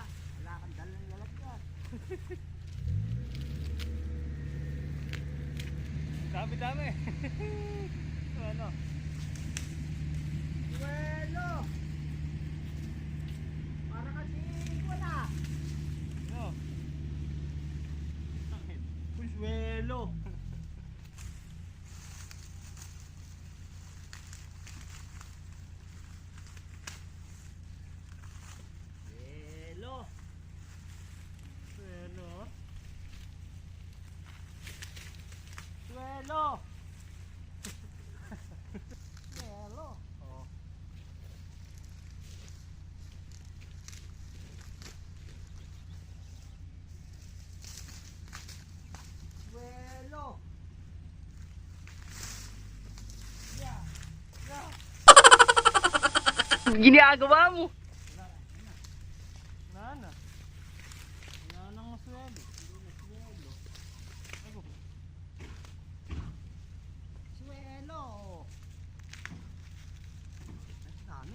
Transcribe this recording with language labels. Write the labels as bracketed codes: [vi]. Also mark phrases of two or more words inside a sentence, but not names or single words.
[tl] Wala kang dalang lalagyan. Dami-dami. Ano? Suelo! Para kasi wala. Ano? Suelo! Suelo! Ano? Suelo! Suelo! Oh. Suelo! [en] Yeah! Yeah! [tl] Ginagawa mo. Nana. Nana ng swelo. Ako. Suelo! Ang dami.